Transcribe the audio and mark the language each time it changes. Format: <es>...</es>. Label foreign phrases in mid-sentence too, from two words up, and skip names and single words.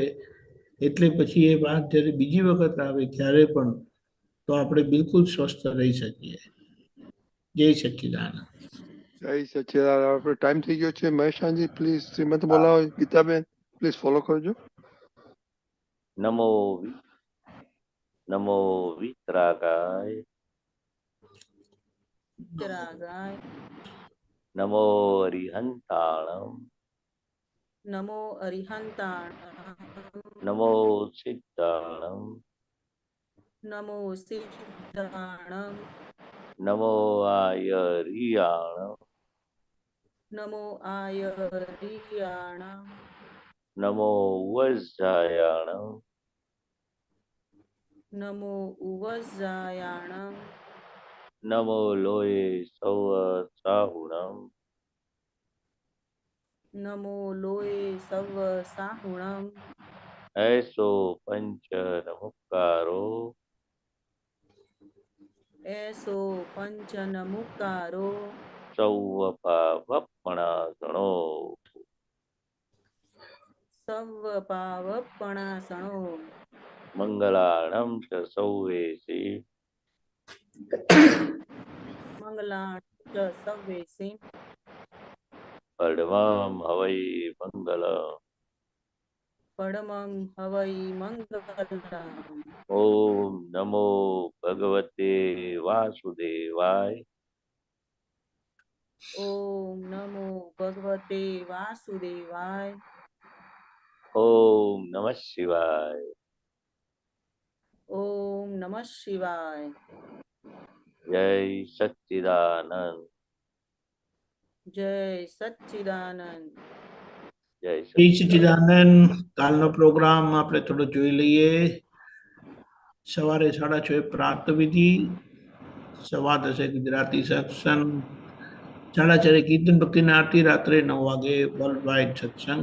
<gu>એટલે પછી એ વાત જ્યારે બીજી વખત આવે ત્યારે પણ તો આપણે બિલકુલ સ્વસ્થ રહી શકીએ. જય સચ્ચિદાનંદ. જય સચ્ચિદાનંદ. આપણો ટાઈમ થઈ ગયો છે. મહેશાનજી પ્લીઝ શ્રીમંત હા. બોલાવો. ગીતાબેન પ્લીઝ ફોલો કરજો.</gu> <sa>નમો नमो वीतरागाय વિતરાગાય</sa> <pra>नमो अरिहंताणम नमो अरिहंताण नमो सिद्धाणम नमो सिद्धाणम नमो आयरियाणम नमो आयरियाणम नमो वज्रायाणम नमो उवजायाणम नमो लोये सव साहुणम नमो लोय सव साहुणम ऐसो पंच नमुकारो एसो पंचनमुकारो सौवपावपणासणो सव पावपणासणो मंगलाणं च सौवेसि मंगलाण च सवेसी परमं हवै मंगलम् पडमं हवै मंगलम</pra> <sa>ओम नमो भगवते वासुदेवाय ओम नमो भगवते वासुदेवाय ओम नमः शिवाय ओम नमः शिवाय</sa> <gu>જય સચ્ચિદાનંદ જય સચ્ચિદાનંદ जय શ્રી सच्चिदानंद સચ્ચિદાનંદ કાલનો પ્રોગ્રામ આપણે થોડો જોઈ લઈએ. સવારે 6:30 પ્રાર્થ વિધિ, 10:15 ગુજરાતી સત્સંગ, 4:30 કીર્તન ભક્તિની આરતી, રાત્રે 9 વાગે વર્લ્ડ વાઇડ સત્સંગ.</gu>